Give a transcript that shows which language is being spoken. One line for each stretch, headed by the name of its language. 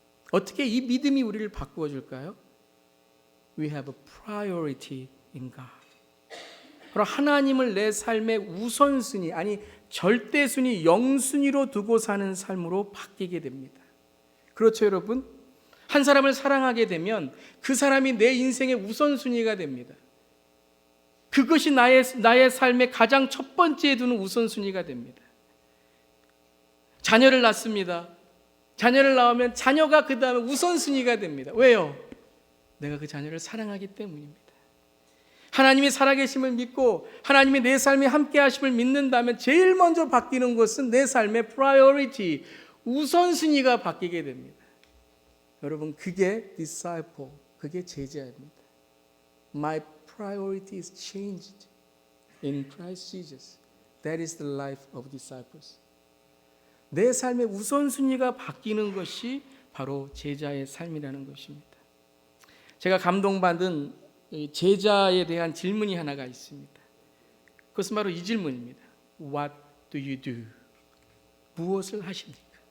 Korean: 어떻게 이 믿음이 우리를 바꾸어 줄까요?
English: We have a priority in God.
Korean: 바로 하나님을 내 삶의 우선순위, 아니 절대순위, 영순위로 두고 사는 삶으로 바뀌게 됩니다. 그렇죠, 여러분? 한 사람을 사랑하게 되면 그 사람이 내 인생의 우선순위가 됩니다. 그것이 나의 삶의 가장 첫 번째에 두는 우선순위가 됩니다. 자녀를 낳습니다. 자녀를 낳으면 자녀가 그 다음에 우선순위가 됩니다. 왜요? 내가 그 자녀를 사랑하기 때문입니다. 하나님이 살아계심을 믿고 하나님이 내 삶에 함께 하심을 믿는다면 제일 먼저 바뀌는 것은 내 삶의 priority, 우선순위가 바뀌게 됩니다. 여러분 그게 disciple, 그게 제자입니다.
English: My priority is changed in Christ Jesus. That is the life of disciples.
Korean: 내 삶의 우선순위가 바뀌는 것이 바로 제자의 삶이라는 것입니다. 제가 감동받은 제자에 대한 질문이 하나가 있습니다. 그것은 바로 이 질문입니다.
English: What do you do?
Korean: 무엇을 하십니까?